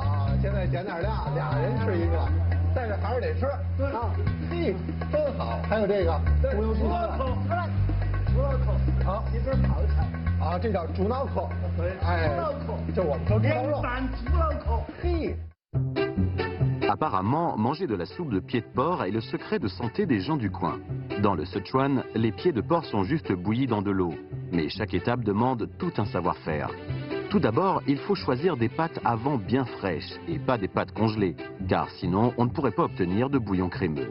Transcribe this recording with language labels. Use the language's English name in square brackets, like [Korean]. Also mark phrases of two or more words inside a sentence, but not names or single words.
[Chinese] 啊，现在减点量，2人吃一个。 但是还是得吃，啊，嘿，真好。还有这个猪油猪脑壳，猪脑壳，好，一根泡菜，啊，这叫猪脑壳，对，哎，猪脑壳，就我们说猪肉，猪脑壳，嘿。 [French] Apparemment, manger de la soupe de pieds de porc est le secret de santé des gens du coin. Dans le Sichuan, les pieds de porc sont juste bouillis dans de l'eau. Mais chaque étape demande tout un savoir-faire. Tout d'abord, il faut choisir des pâtes avant bien fraîches et pas des pâtes congelées, car sinon on ne pourrait pas obtenir de bouillon crémeux.